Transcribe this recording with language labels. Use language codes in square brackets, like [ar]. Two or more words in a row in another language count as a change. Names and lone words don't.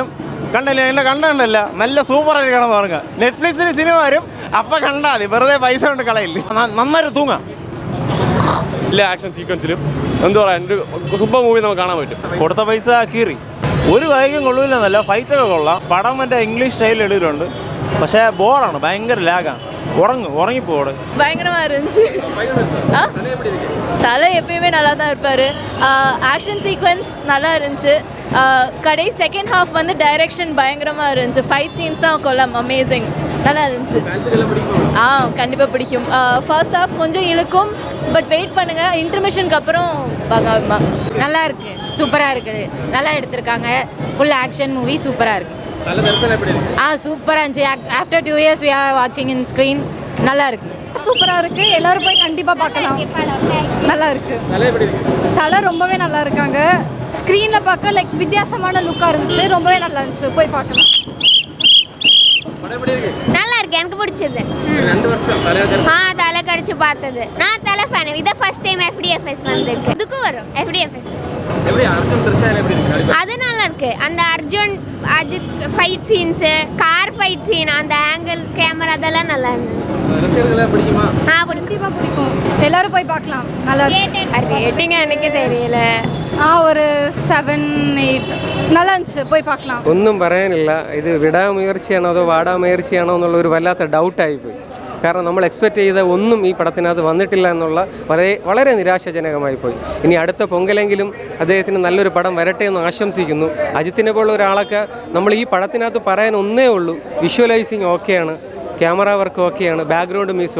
[ml] കണ്ടല്ലേ, എന്നെ കണ്ടല്ല, നല്ല സൂപ്പർ ആയിരിക്കണം പറഞ്ഞ നെറ്റ്ഫ്ലിക്സിൽ സിനിമ വരും, അപ്പൊ കണ്ടാ മതി, വെറുതെ പൈസ കൊണ്ട് കളയില്ല. നന്നായിട്ട് തൂങ്ങാം. എല്ലാ [en] action sequence [ml] എന്താ പറയാ, [en] super movie [ml] നമുക്ക് കാണാൻ പറ്റും. കൊടുത്ത പൈസ കീറി. ഒരു വൈകും കൊള്ളൂലെന്നല്ല, ഫൈറ്റൊക്കെ കൊള്ളാം. പടം മറ്റേ ഇംഗ്ലീഷ് സ്റ്റൈലിൽ എടുത്തിട്ടുണ്ട്, പക്ഷേ ബോറാണ്, ഭയങ്കര ലാഗാണ്. [ta] உறங்கிப்போடு பயங்கரமாக இருந்துச்சு. தலை எப்பயுமே நல்லா தான் இருப்பார். [en] action sequence [ta] நல்லா இருந்துச்சு. கடைசி [en] second half [ta] வந்து டைரக்ஷன் பயங்கரமாக இருந்துச்சு. [en] fight scenes [ta] தான் கொள்ளம், அமேசிங், நல்லா இருந்துச்சு. கண்டிப்பாக பிடிக்கும். [en] first half [ta] கொஞ்சம் இழுக்கும், [en] but wait [ta] பண்ணுங்கள். இன்டர்மிஷனுக்கு அப்புறம் நல்லா இருக்குது, சூப்பராக இருக்குது, நல்லா எடுத்திருக்காங்க. [en] full action movie, [ta] சூப்பராக இருக்குது. சூப்பராக இருந்துச்சு. [en] ஆஃப்டர் 2 years we are watching in screen. [ta] நல்லா இருக்கு, சூப்பராக இருக்குது. எல்லோரும் போய் கண்டிப்பாக பார்க்கலாம். நல்லா இருக்குது. தலை ரொம்பவே நல்லா இருக்காங்க. ஸ்க்ரீனில் பார்க்க லைக் வித்தியாசமான லுக்காக இருந்துச்சு. ரொம்பவே நல்லா இருந்துச்சு, போய் பார்க்கலாம். நல்லா இருக்கு, எனக்கு பிடிச்சது. தலை கடிச்சு பார்த்தது நான் தலை ஃபேன் இதை [en] first time [ta] FDFS வந்திருக்கு இதுக்கும் வரும் FDFS அது நல்லா இருக்கு அந்த அர்ஜுன் அஜித் [en] fight scenes car fight scene [ta] அந்த [en] angle camera [ta] அதெல்லாம் நல்லா இருந்தது பிடிக்கும் எல்லாரும் போய் பார்க்கலாம் நல்லா ரேட்டிங் எனக்கு தெரியல ஒரு 7-8 நல்லா இருந்துச்சு പോയി பார்க்கலாம் [ml] ഒന്നും പറയാനില്ല ഇത് വിടാമുയർച്ചയാണോ അതോ വാടാമുയർച്ചയാണോ എന്നുള്ള ഒരു വല്ലാത്ത ഡൗട്ടായിപ്പോയി കാരണം നമ്മൾ എക്സ്പെക്റ്റ് ചെയ്ത ഒന്നും ഈ പടത്തിനകത്ത് വന്നിട്ടില്ല എന്നുള്ള വളരെ നിരാശാജനകമായി പോയി ഇനി അടുത്ത പൊങ്കലെങ്കിലും അദ്ദേഹത്തിന് നല്ലൊരു പടം വരട്ടെ എന്ന് ആശംസിക്കുന്നു അജിത്തിനെ പോലുള്ള ഒരാളൊക്കെ നമ്മൾ ഈ പടത്തിനകത്ത് പറയാൻ ഒന്നേ ഉള്ളൂ വിഷ്വലൈസിങ് ഓക്കെയാണ് [en] camera work [ml] ഓക്കെയാണ് [en] background music